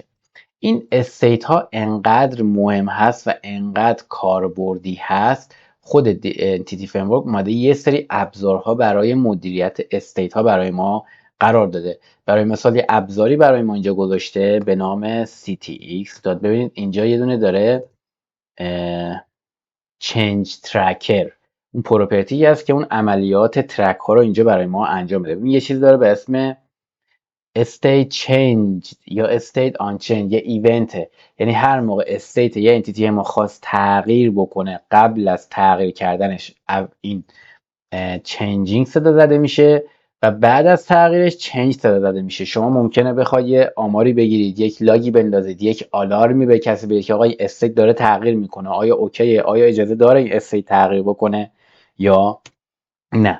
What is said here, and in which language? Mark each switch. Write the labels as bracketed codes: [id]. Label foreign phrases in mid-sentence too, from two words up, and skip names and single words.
[fa] این استیت ها انقدر مهم هست و انقدر کاربردی هست، خود انتیتی فریمورک اومده یه سری ابزارها برای مدیریت استیت ها برای ما قرار داده. برای مثال یه ابزاری برای ما اینجا گذاشته به نام ctx داد. ببینید اینجا یه دونه داره [en] change tracker، [fa] اون پروپرتی هست که اون عملیات ترک ها رو اینجا برای ما انجام بده. یه چیز داره به اسم [en] state change [fa] یا [en] state on change، [fa] یه ایونته، یعنی هر موقع استیت یه انتیتی ما خواست تغییر بکنه قبل از تغییر کردنش این چنجینگ صدا زده میشه و بعد از تغییرش چنج صدا زده میشه. شما ممکنه بخواید یه آماری بگیرید، یک لاگی بندازید، یک آلارمی به کسی بدید که آقا این استیت داره تغییر میکنه، آیا اوکیه، آیا اجازه داره این استیت تغییر بکنه یا نه.